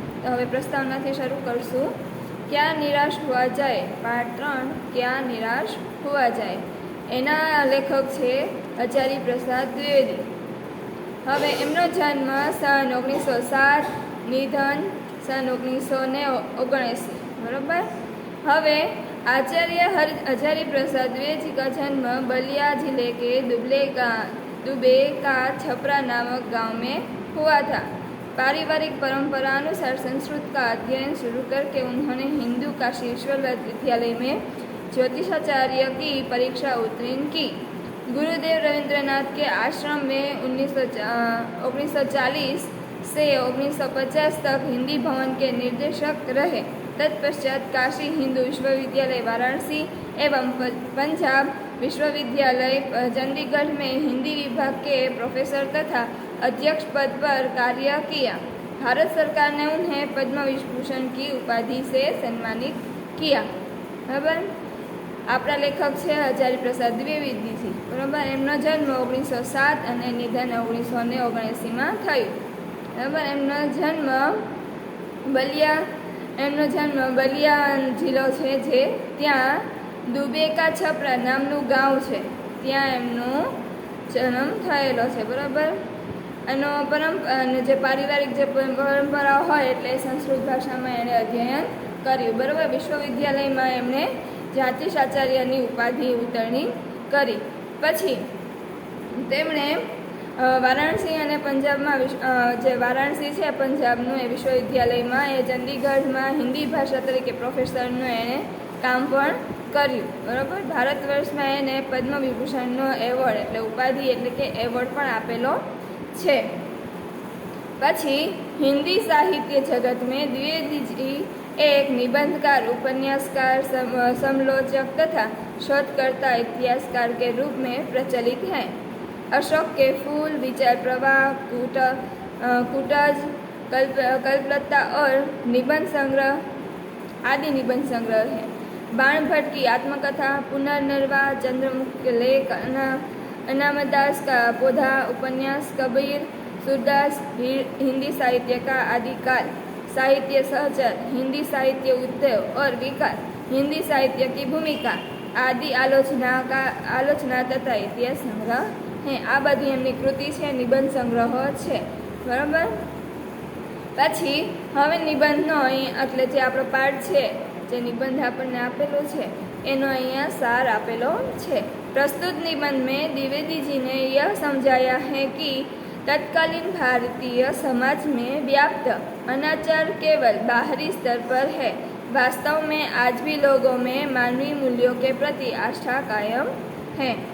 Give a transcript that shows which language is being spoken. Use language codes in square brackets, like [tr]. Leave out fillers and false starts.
[gu] તો હવે પ્રસ્તાવનાથી શરૂ કરશું। ક્યાં નિરાશ હુઆ જાય, પાઠ 3 ક્યાં નિરાશ હુઆ જાય। એના લેખક છે આચાર્ય પ્રસાદ દ્વિવેદી। હવે એમનો જન્મ સન 1907, [hi] निधन सन 1979, [gu] बराबर। [hi] हवे आचार्य प्रसाद द्विवेदी का जन्म बलिया जिले के दुबे का छपरा नामक गांव में हुआ था। पारिवारिक परंपरा अनुसार संस्कृत का अध्ययन शुरू करके उन्होंने हिंदू काशी विश्वविद्यालय विद्यालय में ज्योतिषाचार्य की परीक्षा उत्तीर्ण की। गुरुदेव रविंद्रनाथ के आश्रम में 1940 से 1950 तक हिंदी भवन के निर्देशक रहे। तत्पश्चात काशी हिंदू विश्वविद्यालय वाराणसी एवं पंजाब विश्वविद्यालय चंडीगढ़ में हिंदी विभाग के प्रोफेसर तथा अध्यक्ष पद पर कार्य किया। भारत सरकार ने उन्हें पद्म विभूषण की उपाधि से सम्मानित किया, बराबर। [gu] આપણા લેખક છે આચાર્ય પ્રસાદ દ્વિવેદીજી, બરાબર। એમનો જન્મ 1907 અને નિધન 1979માં થયું, બરાબર। એમનો જન્મ બલિયા જિલ્લો છે, જે ત્યાં દુબે કા છપરા નામનું ગાંવ છે, ત્યાં એમનો જન્મ થયેલો છે, બરાબર। એનો જે પારિવારિક જે પરંપરા હોય એટલે સંસ્કૃત ભાષામાં એણે અધ્યયન કર્યું, બરાબર। વિશ્વવિદ્યાલયમાં એમણે જ્યોતિષાચાર્યની ઉપાધિ ઉત્તીર્ણ કરી। પછી તેમણે વારાણસી અને પંજાબમાં જે વારાણસી છે પંજાબનું એ વિશ્વવિદ્યાલયમાં એ ચંદીગઢમાં હિન્દી ભાષા તરીકે પ્રોફેસરનું એણે કામ પણ કર્યું, બરાબર। ભારત વર્ષમાં એને પદ્મ વિભૂષણનો એવોર્ડ એટલે ઉપાધિ એટલે કે એવોર્ડ પણ આપેલો છે। પછી [hi] हिंदी साहित्य जगत में द्विवेदी जी एक निबंधकार, उपन्यासकार, समालोचक तथा शोधकर्ता, इतिहासकार के रूप में प्रचलित हैं। अशोक के फूल, विचार प्रवाह, कूटज, कल्पलता और निबंध संग्रह आदि निबंध संग्रह है। बाण भट्ट की आत्मकथा, पुनर्नरवा, चंद्रमुख लेख, अनामदास का पौधा, उपन्यास, कबीर, सूरदास, हिंदी साहित्य का आदिकाल, साहित्य सहचर, हिंदी साहित्य उद्भव और विकास, हिंदी साहित्य की भूमिका आदि आलोचना तथा इतिहास संग्रह है। [gu] आ बधी एमनी कृति है, निबंध संग्रह है, बराबर। पछी हवे निबंधनो એટલે જે આપણો પાઠ છે, જે નિબંધ આપણને આપેલો છે એનો અહીંયા સાર આપેલો છે। [hi] प्रस्तुत निबंध में द्विवेदी जी ने यह समझाया है कि तत्कालीन भारतीय समाज में व्याप्त अनाचार केवल बाहरी स्तर पर है। वास्तव में आज भी लोगों में मानवीय मूल्यों के प्रति आस्था कायम है।